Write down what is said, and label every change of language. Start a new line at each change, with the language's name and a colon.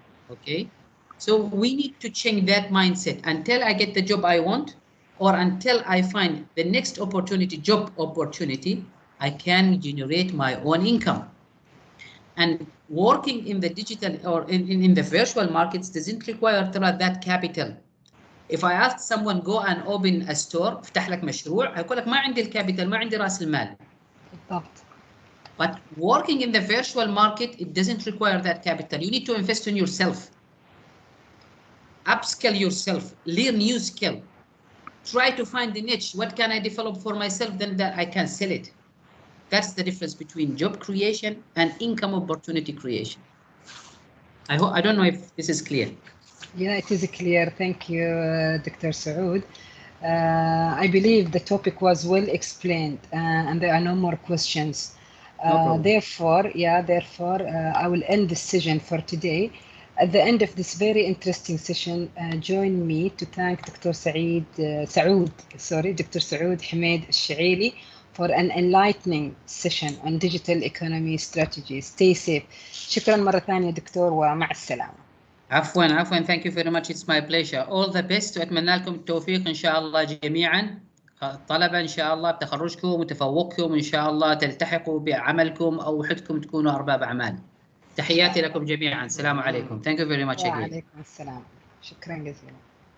English: Okay, so we need to change that mindset. Until I get the job I want, or until I find the next opportunity, job opportunity, I can generate my own income. And working in the digital or in the virtual markets doesn't require that capital. If I ask someone go and open a store,
Arabic: افتح لك مشروع، هيقول لك ما عندي الكابيتال، ما عندي راس المال. بالضبط.
English: But working in the virtual market, it doesn't require that capital. You need to invest in yourself, upskill yourself, learn new skill, try to find the niche. What can I develop for myself? Then that I can sell it. That's the difference between job creation and income opportunity creation. I don't know if this is clear. Yeah, it is clear. Thank you, Dr. Saud. I believe the topic was well explained, and there are no more questions. Therefore, I will end the session for today. At the end of this very interesting session, join me to thank Dr. Dr. Saud Hamed Al-Shaili for an enlightening session on digital economy strategy. Stay safe.
Arabic: شكرا مرة ثانية دكتور ومع السلامة. عفوا
English: thank you very much. It's my pleasure. All the best
Arabic: وأتمنى لكم التوفيق إن شاء الله جميعا. طلبة إن شاء الله بتخرجكم وتفوقكم إن شاء الله تلتحقوا بعملكم أو وحدكم تكونوا أرباب أعمال. تحياتي لكم جميعا. السلام عليكم.
English: Thank you very much again.
Arabic: وعليكم السلام. شكرا جزيلا.